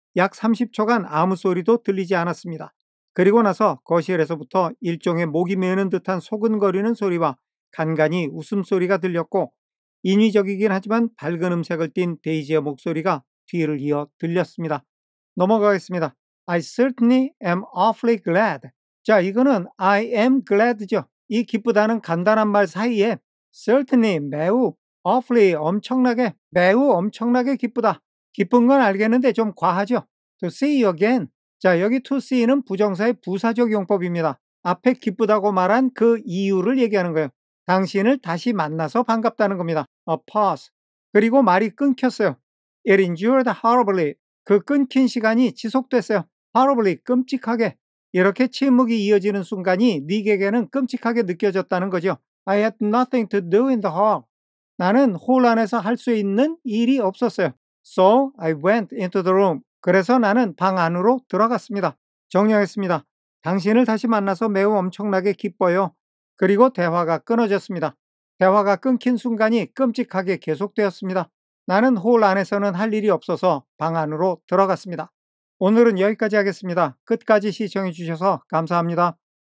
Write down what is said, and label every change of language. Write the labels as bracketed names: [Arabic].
[Korean] 약 30초간 아무 소리도 들리지 않았습니다. 그리고 나서 거실에서부터 일종의 목이 메는 듯한 소근거리는 소리와 간간히 웃음소리가 들렸고 인위적이긴 하지만 밝은 음색을 띤 데이지의 목소리가 뒤를 이어 들렸습니다. 넘어가겠습니다. [English] I certainly am awfully glad. [Korean] 자, 이거는 [English] I am glad [Korean] 죠. 이 기쁘다는 간단한 말 사이에 certainly 매우, awfully 엄청나게, 매우 엄청나게 기쁘다. 기쁜 건 알겠는데 좀 과하죠. [English] To see you again. [Korean] 자, 여기 to see는 부정사의 부사적 용법입니다. 앞에 기쁘다고 말한 그 이유를 얘기하는 거예요. 당신을 다시 만나서 반갑다는 겁니다. [English] A pause. [Korean] 그리고 말이 끊겼어요. [English] It endured horribly. [Korean] 그 끊긴 시간이 지속됐어요. horribly, 끔찍하게. 이렇게 침묵이 이어지는 순간이 닉에게는 끔찍하게 느껴졌다는 거죠. [English] I had nothing to do in the hall. [Korean] 나는 홀 안에서 할 수 있는 일이 없었어요. [English] So I went into the room. [Korean] 그래서 나는 방 안으로 들어갔습니다. 정리하겠습니다. 당신을 다시 만나서 매우 엄청나게 기뻐요. 그리고 대화가 끊어졌습니다. 대화가 끊긴 순간이 끔찍하게 계속되었습니다. 나는 홀 안에서는 할 일이 없어서 방 안으로 들어갔습니다. 오늘은 여기까지 하겠습니다. 끝까지 시청해 주셔서 감사합니다.